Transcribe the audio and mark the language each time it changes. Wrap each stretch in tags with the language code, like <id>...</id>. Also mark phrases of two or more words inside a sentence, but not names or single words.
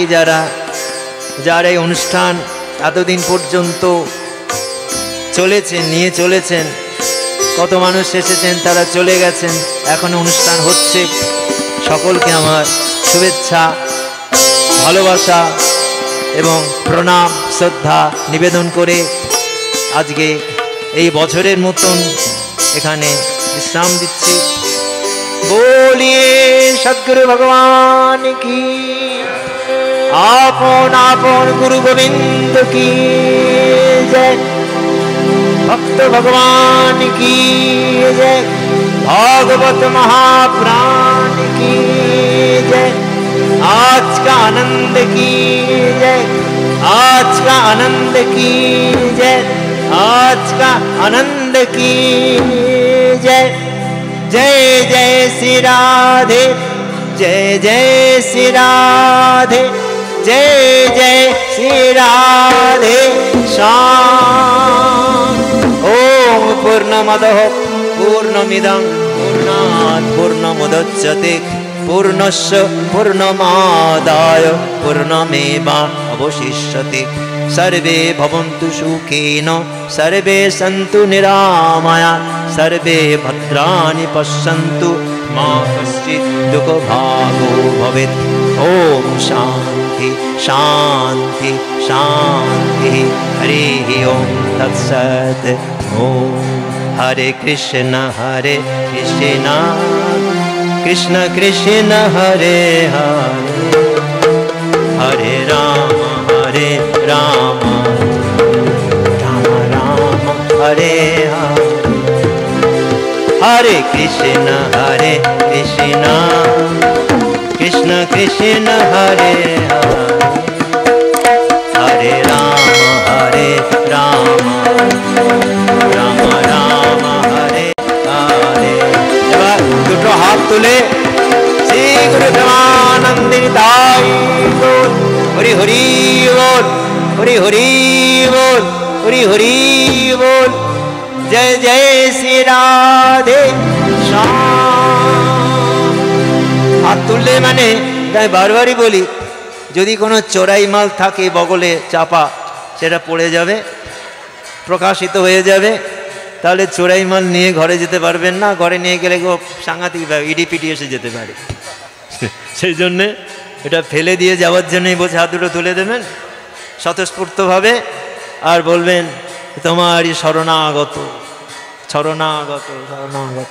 <bn>যারা যারা এই অনুষ্ঠান এতদিন পর্যন্ত চলেছেন, নিয়ে চলেছেন, কত মানুষ এসেছেন, তারা চলে গেছেন, এখন অনুষ্ঠান হচ্ছে, সকলকে আমার শুভেচ্ছা, ভালোবাসা এবং প্রণাম শ্রদ্ধা নিবেদন করে আজকে এই বছরের মতন এখানে বিশ্রাম দিচ্ছি।</bn> <hi>बोलिए सद्गुरु भगवान की, आपन आपन गुरु गोविंद की जय, भक्त भगवान की जय, भागवत महाप्राण की जय, आज का आनंद की जय, आज का आनंद की जय, आज का आनंद की जय। जय जय श्री राधे, जय जय श्री राधे, जय जय श्री राधे श्याम।</hi> <sa>ओम पूर्णमदः पूर्णमिदं पूर्णात् पूर्णमुदच्यते पूर्णस्य पूर्णमादाय पूर्णमेवावशिष्यते। सर्वे भवन्तु सुखेन, सर्वे सन्तु निरामया, सर्वे भद्राणि पश्यन्तु, मा कश्चित् दुःखभागो भवेत्। ओम शान्ति शान्ति शान्तिः। हरिः ओम तत्सत्। ओम हरे कृष्ण कृष्ण कृष्ण हरे हरे, हरे राम राम राम राम हरे हरे, हरे कृष्ण कृष्ण कृष्ण हरे हरे, हरे राम राम राम राम हरे हरे।</sa> <bn>এবার দুটো হাত তুলে শ্রী গুরু প্রেমানন্দিনী তাই বোল, হরি হরি বোল, হরি হরি বোল, হরি হরি বোল।</bn> <hi>जय जय श्री राधे श्याम।</hi> <bn>হাত তুললে মানে তাই বারবারই বলি, যদি কোনো চোরাই মাল থাকে বগলে চাপা, সেটা পড়ে যাবে, প্রকাশিত হয়ে যাবে, তাহলে চোরাই মাল নিয়ে ঘরে যেতে পারবেন না। ঘরে নিয়ে গেলে সাংঘাতিক ইডিপিটি এসে যেতে পারে। সেই জন্যে এটা ফেলে দিয়ে যাওয়ার জন্যই বলছে হাত দুটো তুলে দেবেন স্বতঃস্ফূর্তভাবে, আর বলবেন তোমারই শরণাগত শরণাগত শরণাগত।</bn>